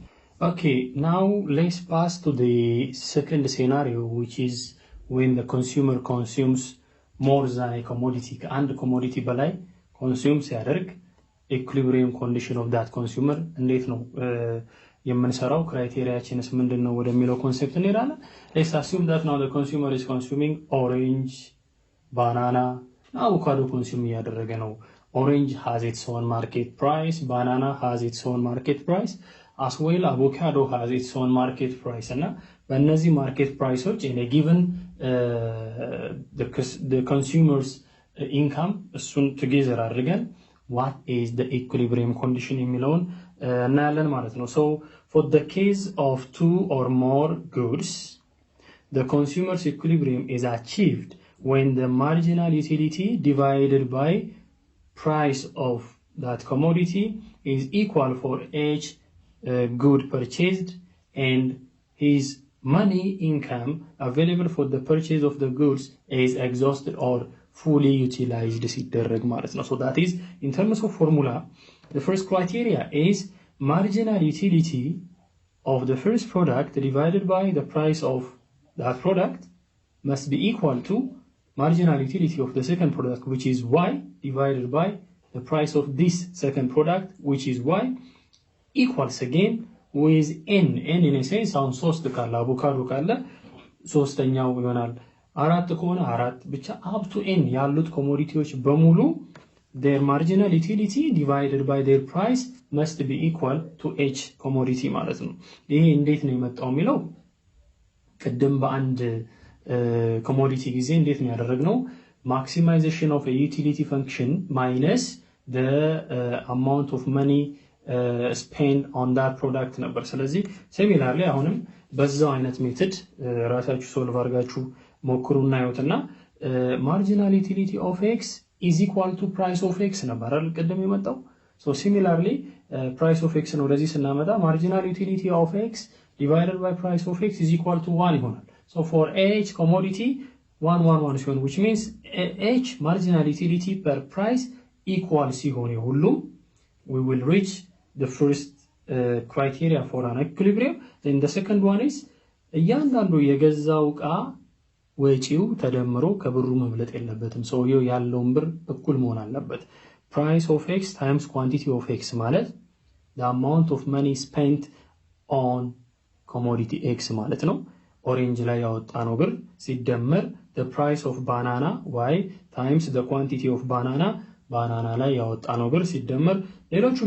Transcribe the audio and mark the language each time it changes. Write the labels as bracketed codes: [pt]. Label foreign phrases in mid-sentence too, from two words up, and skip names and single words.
[en] okay, now let's pass to the second scenario which is when the consumer consumes more than a commodity. [am] ከአንድ commodity በላይ consume ሲያደርግ [en] equilibrium condition of that consumer [am] እንዴት ነው የምንሰራው? ክራይቴሪያችንስ ምንድነው ወደሚለው ኮንሰፕት እንሄዳለን. [en] let's assume that now the consumer is consuming orange, banana, avocado consume [am] እያደረገ ነው. [en] orange has its own market price, banana has its own market price, as well avocado has its own market price. [am] እና በእነዚህ [en] market priceዎች in a given the consumers income እሱን together አድርገን what is the equilibrium condition [am] የሚለውን እናያለን ማለት ነው. [en] so for the case of 2 or more goods, the consumer's equilibrium is achieved when the marginal utility divided by price of that commodity is equal for each good purchased and his money income available for the purchase of the goods is exhausted or fully utilized [am] ሲደረግ ማለት ነው. [en] so that is in terms of formula, the first criteria is marginal utility of the first product divided by the price of that product must be equal to marginal utility of the second product which is Y divided by the price of this second product which is Y equals again with N in a sense [am] አሁን 3 ካለ አቮካዶ ካለ ሶስተኛው ይሆናል። 4 ከሆነ 4 ብቻ [en] up to N [am] ያሉት ኮሞዲቲዎች በሙሉ [en] their marginal utility divided by their price must be equal to each commodity [am] ማለት ነው. ይሄ እንዴት ነው የመጣው የሚለው ቅድም በአንድ ኮሞዲቲ ጊዜ እንዴት ነው ያደረግነው? [en] maximization of a utility function minus the amount of money spent on that product [am] ነበር። ስለዚህ ሲሚላርሊ አሁንም በዛው አይነት ሜተድ ራሳችሁ ሶልቭ አድርጋችሁ ሞክሩና ያዩትና [en] marginal utility of x is equal to price of x [am] ነበር አይደል ቅድም የመጣው። [en] so similarly price of x [am] ነው ወደዚህ ስናመጣ [en] marginal utility of x divided by price of x is equal to 1 ይሆናል። so for each commodity 1 1 1 ሲሆን which means each marginal utility per price equal [am] ሲሆን ሁሉም [en] we will reach the first criteria for an equilibrium. Then the second one is [am] እያንዳንዱ የገዛው ዕቃ ወጪው ተደምሮ ከብሩ መብለጥ የለበትም። ሰውየው ያለውን ብር እኩል መሆን አለበት። [en] price of x times quantity of x ማለት the amount of money spent on commodity x [am] ማለት ነው። ኦሬንጅ ላይ ያወጣነው ብር ሲደመር [en] the price of banana y times the quantity of banana [am] ላይ ያወጣነው ብር ሲደመር ሌሎቹም